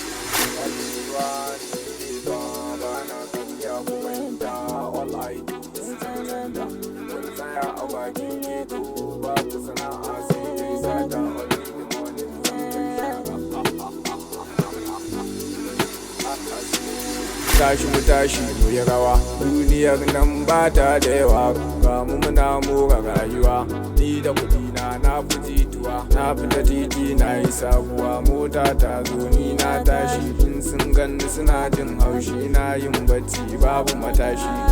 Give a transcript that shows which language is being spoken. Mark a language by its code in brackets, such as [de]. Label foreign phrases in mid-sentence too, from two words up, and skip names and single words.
[ha] Rayuwa ni ba, ba na karya ku fahimta. [en] All I do is cancanta. [ha] Kun tsaya a bakin ghetto, ba ku sana'a sai dai sata. [en] Only the money [ha] zan kai shaka. Tashi mu tashi mu yi rawa, duniyar nan ba ta da yawa, ga mu muna more rayuwa. Ni da kuɗi na, na fi jituwa, na fita titi na yi sabuwa, mota ta zo ni na tashi, in sun ganni suna jin haushi, na yin bacci babu matashi.